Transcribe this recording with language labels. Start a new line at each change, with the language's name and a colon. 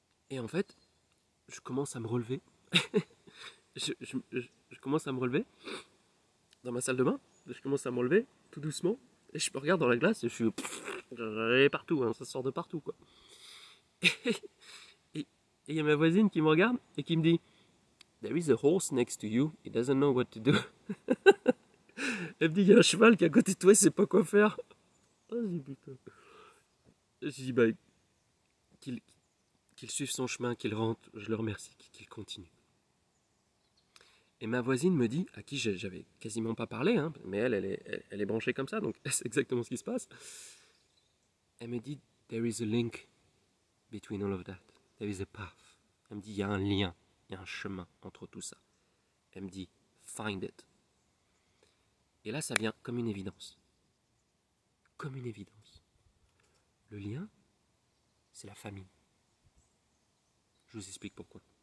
French: Et en fait, je commence à me relever. je commence à me relever dans ma salle de bain. Je commence à me relever tout doucement. Et je me regarde dans la glace et je suis... Elle est partout, hein, ça sort de partout, quoi. Et il y a ma voisine qui me regarde et qui me dit
English: There is a horse next to you, he doesn't know what to do.
French: Elle me dit, il y a un cheval qui est à côté de toi, il sait pas quoi faire. Ah, je dis, putain. Je dis, bah, qu'il suive son chemin, qu'il rentre, je le remercie, qu'il continue. Et ma voisine me dit, à qui j'avais quasiment pas parlé, hein, mais elle est branchée comme ça, donc c'est exactement ce qui se passe. Elle me dit,
English: there is a link between all of that. There is a path.
French: Elle me dit, il y a un lien, il y a un chemin entre tout ça. Elle me dit,
English: find it.
French: Et là, ça vient comme une évidence. Comme une évidence. Le lien, c'est la famille. Je vous explique pourquoi.